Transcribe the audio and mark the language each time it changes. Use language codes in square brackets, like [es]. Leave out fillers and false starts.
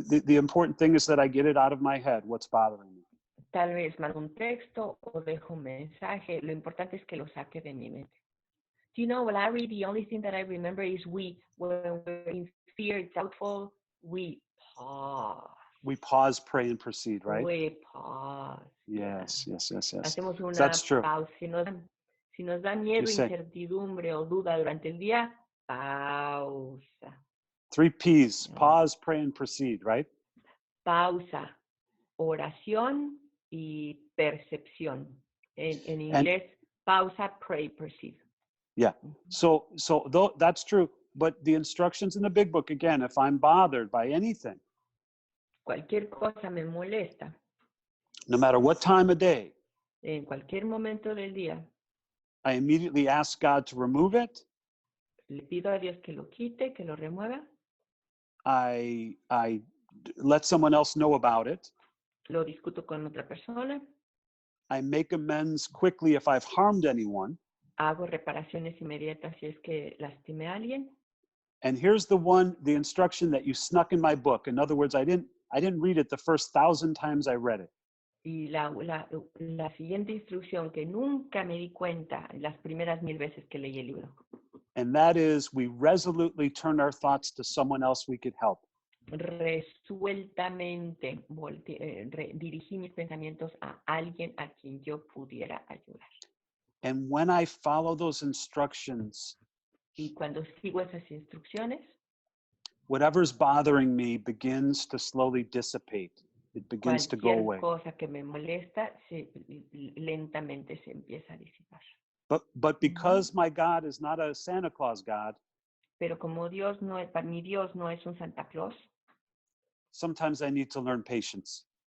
[en] The important thing is that I get it out of my head, what's bothering me. [es] tal vez mando un texto o dejo un mensaje. Lo importante es que lo saque de mi mente. [en] Do you know, Larry, the only thing that I remember is when we're in fear, doubtful, we pause. We pause, pray, and proceed, right? We pause. Yes, yes, yes, yes. [es] Hacemos una [en] That's true. [es] pausa. Si nos da miedo, incertidumbre o duda durante el día, pausa. [en] 3 P's, pause, pray, and proceed, right? [es] Pausa, oración y percepción. En inglés, pausa, [en] pray, perceive. Yeah, so that's true. But the instructions in the big book, again, if I'm bothered by anything, [es] cualquier cosa me molesta, [en] no matter what time of day, [es] en cualquier momento del día, [en] I immediately ask God to remove it. [es] Le pido a Dios que lo quite, que lo remueva. [en] I let someone else know about it. [es] Lo discuto con otra persona. [en] I make amends quickly if I've harmed anyone. [es] Hago reparaciones inmediatas si es que lastimé a alguien. [en] And here's the instruction that you snuck in my book. In other words, I didn't read it the first 1,000 times I read it. [es] Y la siguiente instrucción que nunca me di cuenta las primeras 1000 veces que leí el libro. [en] And that is, we resolutely turn our thoughts to someone else we could help. [es] Resueltamente dirigí mis pensamientos a alguien a quien yo pudiera ayudar. [en] And when I follow those instructions, [es] y cuando sigo esas instrucciones, [en] whatever's bothering me begins to slowly dissipate. It begins to go away. [es] Cualquier cosa que me molesta, lentamente se empieza a disipar. [en] But because my God is not a Santa Claus God, [es] pero como mi Dios no es un Santa Claus, [en] sometimes I need to learn patience.